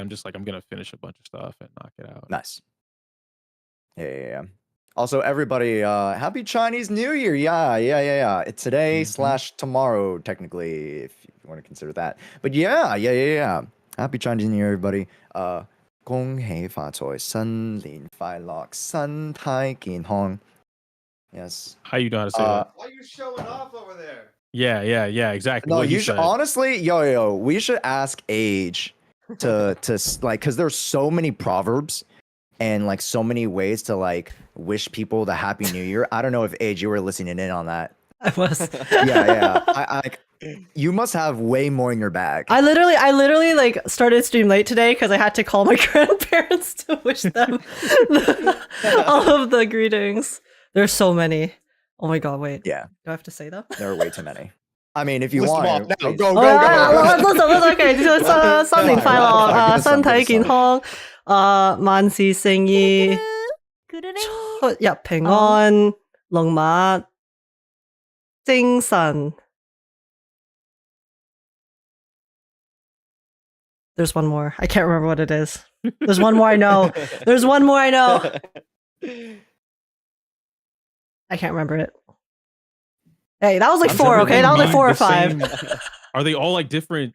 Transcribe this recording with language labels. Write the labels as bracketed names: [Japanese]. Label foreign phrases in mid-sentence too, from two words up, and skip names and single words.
[English] I'm just like I'm gonna finish a bunch of stuff and knock it out. Nice. Yeah. Also, everybody, happy Chinese New Year. Yeah. It's today Mhm. / tomorrow, technically, if you want to consider that. But yeah. Happy Chinese New Year, everybody. [Cantonese] 恭喜發財，新年快樂，身體健康. [English] Yes. How you know how to say that? Why are you showing off over there? Yeah. Exactly. No, what he you should said. honestly, yo, we should ask Age to like, because there's so many proverbs and like so many ways to like wish people the Happy New Year. I don't know if Age, you were listening in on that. I was. Yeah. You must have way more in your bag. I literally like started stream late today because I had to call my grandparents to wish them all of the greetings. There's so many. Oh my god, wait. Yeah, Do I have to say them? there are way too many. I mean, if you List them want, off now. please. Go. Let's okay. [Cantonese] 新年快樂， [English] Give us [Cantonese] 身體健康，萬事勝意， [English] Good [Cantonese] 出入平安，龍馬精神。 [English] There's one more. I can't remember what it is. There's one more I know. There's one more I know. I can't remember it. Hey, that was like 4, okay? That was like 4 or 5. Are they all like different?